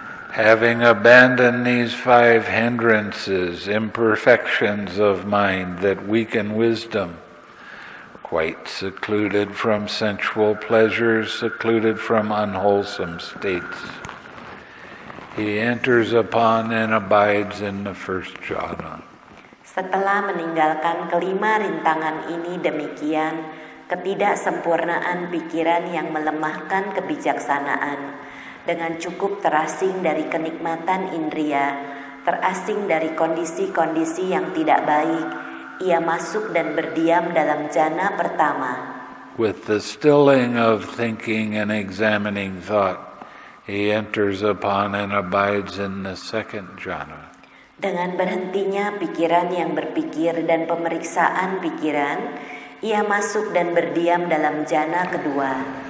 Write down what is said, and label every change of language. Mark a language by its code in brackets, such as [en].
[en] Having abandoned these 5 hindrances, imperfections of mind that weaken wisdom, quite secluded from sensual pleasures, secluded from unwholesome states, he enters upon and abides in the first jhana. [id] Setelah meninggalkan kelima rintangan ini demikian, ketidaksempurnaan pikiran yang melemahkan kebijaksanaan, dengan cukup terasing dari kenikmatan indria, terasing dari kondisi-kondisi yang tidak baik, ia masuk dan berdiam dalam jhana pertama. [en] With the stilling of thinking and examining thought, he enters upon and abides in the second jhana. [id] Dengan berhentinya pikiran yang berpikir dan pemeriksaan pikiran, ia masuk dan berdiam dalam jhana kedua.